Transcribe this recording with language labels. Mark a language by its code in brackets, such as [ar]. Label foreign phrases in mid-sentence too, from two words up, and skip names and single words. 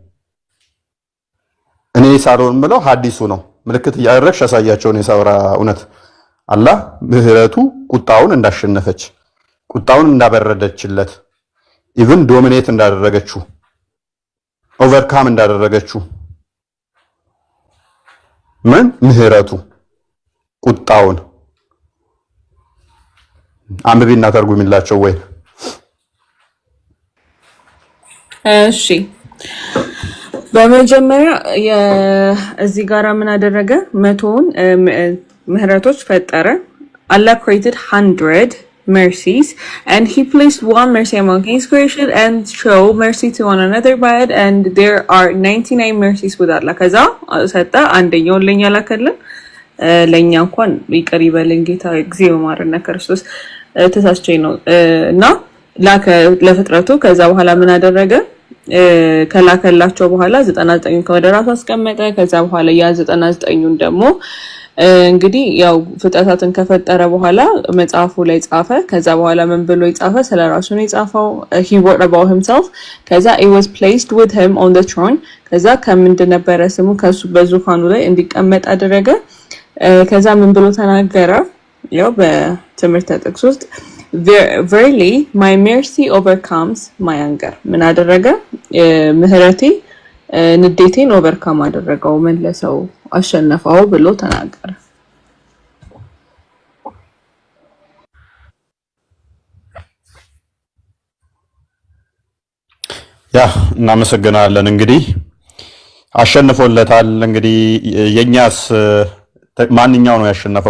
[am] እኔ ሳልሆን ብለው ሐዲሱ ነው። ምልክት እያደረግሽ ያሳያቸውን የሳውራ እውነት አላህ ምህረቱ ቁጣውን እንዳሸነፈች፣ ቁጣውን እንዳበረደችለት፣ [en] even dominate [am] እንዳደረገችው፣ ኦቨርካም እንዳደረገችው ምን ምህረቱ ቁጣውን አንብቢና ተርጉሚላቸው ወይ? እሺ በመጀመሪያ እዚህ ጋር ምን አደረገ? 100ን ምህረቶች ፈጠረ። [en] Allah created 100 mercies and he placed one mercy among his creation and show mercy to one another by it, and there are 99 mercies with Allah. [am] ከዛ ሰጣ አንደኛውን ለኛ ላከልን። ለኛ እንኳን ይቅር ይበልን ጌታ [gez] እግዚኦ ማረነ ክርስቶስ [am] ተሳስቼ ነው እና ላከ ለፍጥረቱ። ከዛ በኋላ ምን አደረገ? ከላከላቸው በኋላ 99ን ወደ ራሱ አስቀመጠ። ከዛ በኋላ ያ 99ን ደግሞ እንግዲህ ያው ፍጥረታትን ከፈጠረ በኋላ መጽሐፉ ላይ ጻፈ። ከዛ በኋላ ምን ብሎ ይጻፈ? ስለራሱ ነው የጻፈው። [en] he wrote about himself። [am] ከዛ [en] it was placed with him on the throne። [am] ከዛ ከምንድን ነበረ ስሙ? ከሱ በዙፋኑ ላይ እንዲቀመጥ አደረገ። ከዛ ምን ብሎ ተናገረ? ያው በትምህርት ጥቅስ ውስጥ [en] verily my mercy overcomes my anger። [am] ምን አደረገ? ምህረቴ ንዴቴን ኦቨርካም አደረገው፣ መለሰው፣ አሸነፈው ብሎ ተናገረ። ያ እናመሰግናለን። እንግዲህ አሸንፎለታል። እንግዲህ የኛስ ማንኛው ነው ያሸነፈው?